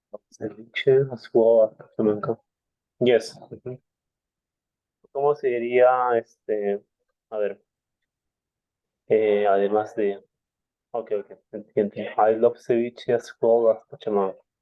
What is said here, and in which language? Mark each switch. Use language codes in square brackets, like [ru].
[en] Ceviche as well as Pachamanca. Yes. [es] ¿Cómo sería a ver, además de, ok, entiendo. [en] I love ceviche as well as Pachamanca.